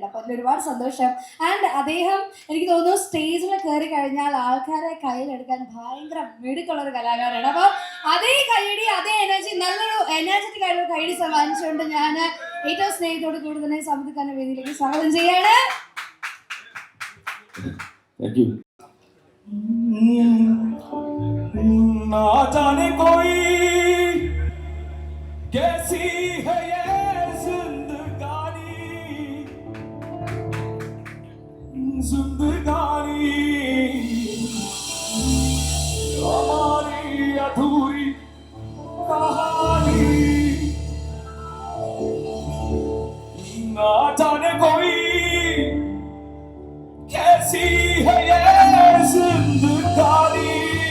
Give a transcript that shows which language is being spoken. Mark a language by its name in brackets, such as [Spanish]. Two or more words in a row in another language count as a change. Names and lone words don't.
[Malayalam] അപ്പോൾ അതിൽ ഒരുപാട് സന്തോഷം. ആൻഡ് അദ്ദേഹം എനിക്ക് തോന്നുന്നു സ്റ്റേജിൽ കയറി കഴിഞ്ഞാൽ ആൾക്കാരെ കയ്യിലെടുക്കാൻ ഭയങ്കര മിടുക്കുള്ളൊരു കലാകാരനാണ്. അപ്പോൾ അതേ കൈയടി, അതേ എനർജി, നല്ലൊരു എനർജറ്റിക് ആയിട്ടുള്ള കൈയടി സമ്മാനിച്ചുകൊണ്ട് ഞാൻ ഏറ്റവും സ്നേഹത്തോട് കൂടി തന്നെ സമുദ്രക്കാരൻ്റെ വേദിയിലേക്ക് സ്വാഗതം ചെയ്യാണ്. [Hindi] ना जाने कोई कैसी है ये जिंदगानी जिंदगानी हमारी अधूरी कहानी ना जाने कोई कैसी है ये जिंदगानी